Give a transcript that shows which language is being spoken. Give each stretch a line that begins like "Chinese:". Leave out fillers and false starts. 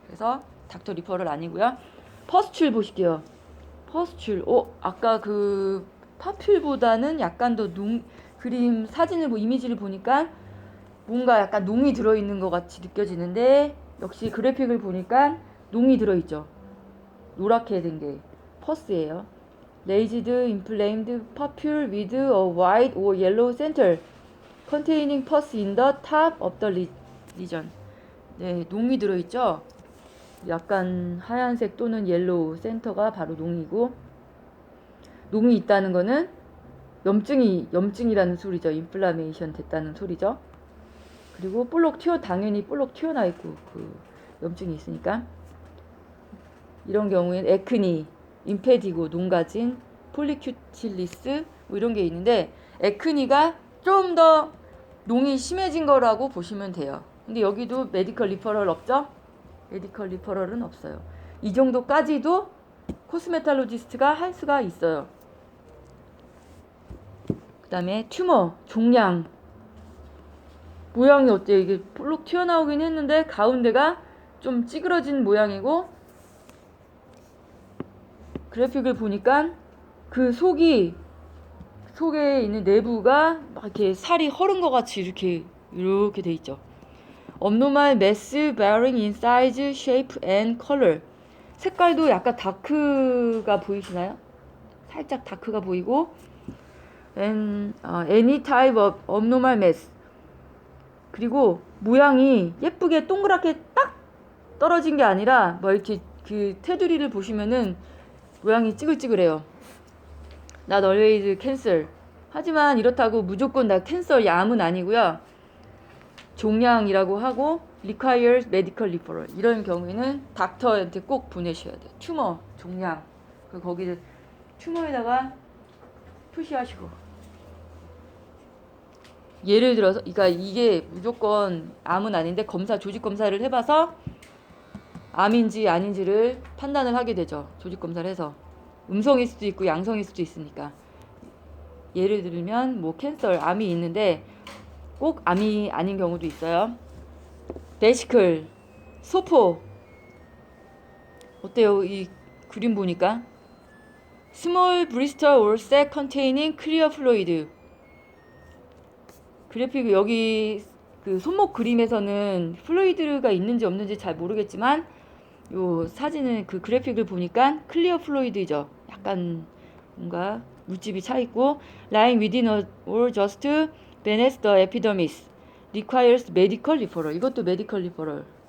Korean: 그래서 닥터 리퍼럴 아니고요. 퍼스출 보실게요. 퍼스출. 아까 그 파퓰보다는 약간 더 그림 사진을 이미지를 보니까 뭔가 약간 농이 들어있는 것 같이 느껴지는데 역시 그래픽을 보니까 농이 들어있죠. 노랗게 된 게 퍼스예요.
English: Raised inflamed papule with a white or yellow center containing pus in the top of the lesion.
Korean: 네, 농이 들어있죠. 약간 하얀색 또는 옐로우 센터가 바로 농이고, 농이 있다는 거는 염증이라는 소리죠. 인플라메이션 됐다는 소리죠. 그리고 당연히 볼록 튀어나 있고 그 염증이 있으니까. 이런 경우엔 에크니, 임페디고, 농가진, 폴리큐틸리스 뭐 이런 게 있는데 에크니가 좀 더 농이 심해진 거라고 보시면 돼요. 근데 여기도 메디컬 리퍼럴 없죠? 메디컬 리퍼럴은 없어요. 이 정도까지도 코스메탈로지스트가 할 수가 있어요. 그 다음에 튜머, 종양. 모양이 어때요? 이게 볼록 튀어나오긴 했는데 가운데가 좀 찌그러진 모양이고, 그래픽을 보니까 그 속에 있는 내부가 막 이렇게 살이 허른 것 같이 이렇게 돼 있죠.
English: Abnormal mass varying in size, shape and color.
Korean: 색깔도 약간 다크가 보이시나요? 살짝 다크가 보이고,
English: and any type of abnormal mass.
Korean: 그리고 모양이 예쁘게 동그랗게 딱 떨어진 게 아니라 뭐 이렇게 그 테두리를 보시면은 모양이 찌글찌글해요.
English: Not always cancer.
Korean: 하지만 이렇다고 무조건 나 캔서 암은 아니고요. 종양이라고 하고
English: requires medical referral.
Korean: 이런 경우에는 닥터한테 꼭 보내셔야 돼요. 튜머, 종양. 거기 튜머에다가 푸시하시고. 예를 들어서, 그러니까 이게 무조건 암은 아닌데 조직 검사를 해봐서 암인지 아닌지를 판단을 하게 되죠. 조직 검사를 해서 음성일 수도 있고 양성일 수도 있으니까. 예를 들면 뭐 캔서, 암이 있는데 꼭 암이 아닌 경우도 있어요. 베시클, 소포. 어때요? 이 그림 보니까
English: small blister or sac containing clear fluid.
Korean: 그래픽 여기 그 손목 그림에서는 플루이드가 있는지 없는지 잘 모르겠지만 요 사진은 그 그래픽을 보니까 클리어 플루이드죠. 약간 뭔가 물집이 차 있고
English: lying within or just beneath the epidermis requires medical referral.
Korean: 이것도 medical referral.